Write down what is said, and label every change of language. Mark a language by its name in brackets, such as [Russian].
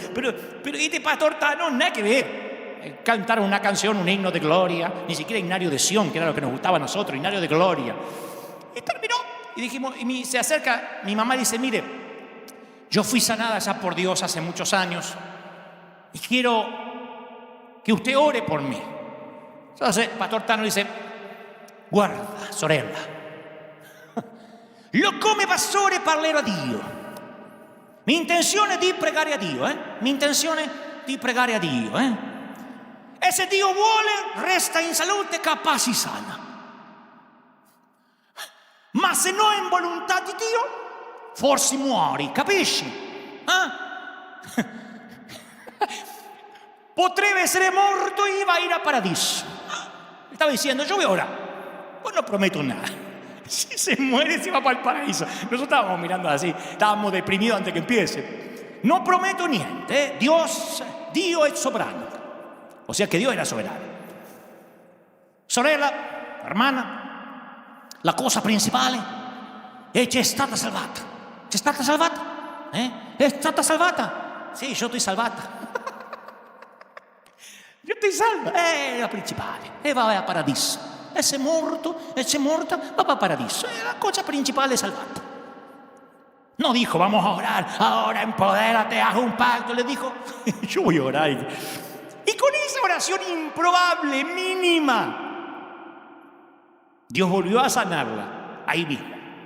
[Spanish] Pero este pastor no, nada que ver. Cantaron una canción, un himno de gloria. Ni siquiera himnario de Sión, que era lo que nos gustaba a nosotros. Himnario de gloria. Y terminó. Y dijimos, se acerca, mi mamá dice, mire, yo fui sanada ya por Dios hace muchos años y quiero que usted ore por mí. Entonces, Pastor Tano dice, [Italian] guarda, sorella, lo come pastore parlerò a Dio. Mi intenzione è di pregare a Dio, Mi intenzione è di pregare a Dio, E se Dio vuole, resta in salute, capace sana. Ma se no è in volontà di Dio, forse muori, capisci? Potrebbe essere morto [Spanish] y va a ir a paradiso. Estaba diciendo, yo voy a orar, pues no prometo nada. Si se muere, se va para el paraíso. Nosotros estábamos mirando así, estábamos deprimidos antes que empiece. [Italian] No prometo niente, Dio è sovrano. [Spanish] O sea que Dios era soberano. [Italian] Sorella, hermana, la cosa principale è che è stata salvata. C'è stata salvata? È stata salvata? Sì, io estoy salvata. Io estoy salva. È la principale. E va a paradiso. E se è morta, va a paradiso. È la cosa principale, è salvata. [Spanish] No dijo, vamos a orar, ahora empodérate, haz un pacto. Le dijo, yo voy a orar. Y con esa oración improbable, mínima, Dios volvió a sanarla ahí mismo.